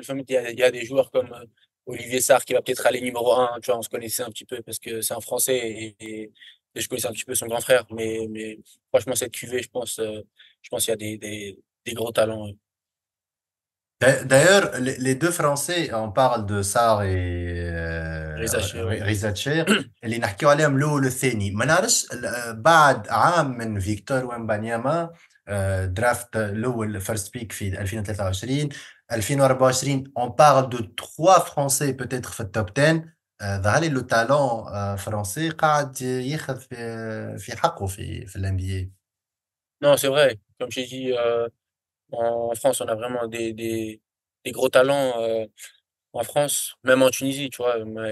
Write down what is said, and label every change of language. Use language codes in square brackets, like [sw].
[fr] Enfin, il y a des joueurs comme Olivier Sarr qui va peut-être aller numéro un. Tu vois, on se connaissait un petit peu parce que c'est un Français et je connaissais un petit peu son grand frère. Mais franchement, cette cuvée, je pense qu'il y a des gros talents. D'ailleurs, les deux Français, on parle de Sarr et Reza Chir, [ar] ريزا تشير اللي نحكيو عليهم الأول والثاني ما نعرفش بعد عام من فيكتور ومبانياما درافت الأول فيرست بيك في 2023 2024 [fr] on parle de trois Français peut-être [ar] في التوب 10 ظهر لي لو تالون فرنسي قاعد ياخذ في حقه في الان بي اي. [fr] Non, c'est vrai. Comme j'ai dit, en France, on a vraiment des gros talents en France, même en Tunisie, tu vois.